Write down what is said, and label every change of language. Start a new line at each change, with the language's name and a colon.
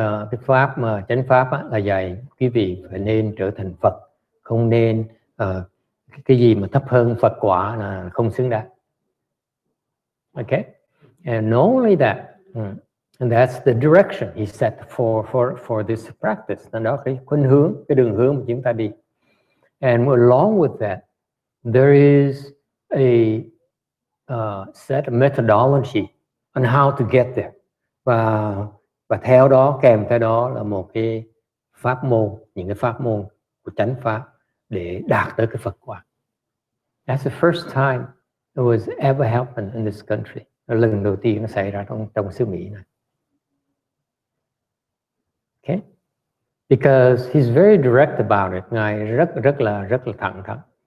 Vietnamese: Cái pháp mà chánh pháp là dạy quý vị phải nên trở thành Phật, không nên cái gì mà thấp hơn Phật quả là không xứng đáng.
English: Okay, and not only that, and that's the direction he set for this practice.
Vietnamese: Nên đó cái khuynh hướng, cái đường hướng mà chúng ta đi.
English: And along with that, there is a set of methodology on how to get there.
Vietnamese: Và theo đó, kèm theo đó là một cái pháp môn, những cái pháp môn của chánh pháp để đạt tới cái Phật quả.
English: That's the first time it was ever happened in this country.
Vietnamese: Lần đầu tiên nó xảy ra trong xứ Mỹ này. Okay?
English: Because he's very direct about it.
Vietnamese: Ngài rất là thẳng thắn.